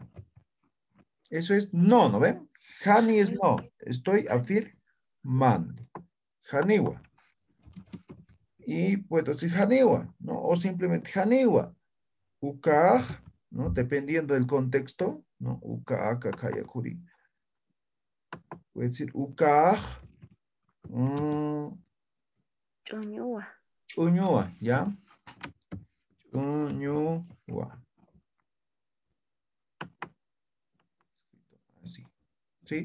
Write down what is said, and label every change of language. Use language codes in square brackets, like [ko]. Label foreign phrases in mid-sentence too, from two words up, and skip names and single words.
[es] Eso es no, ¿no ven? Jani es no. Estoy afirmando. Janiwa. Y puedo decir Janiwa, ¿no? O simplemente Janiwa. Ukaj, ¿no? Dependiendo del contexto, ¿no? [ay] Ukaj, kakayakuri. [es] Puede decir Ukaj. Chuñua. Uñua, ¿ya? Uñua. Así, ¿sí?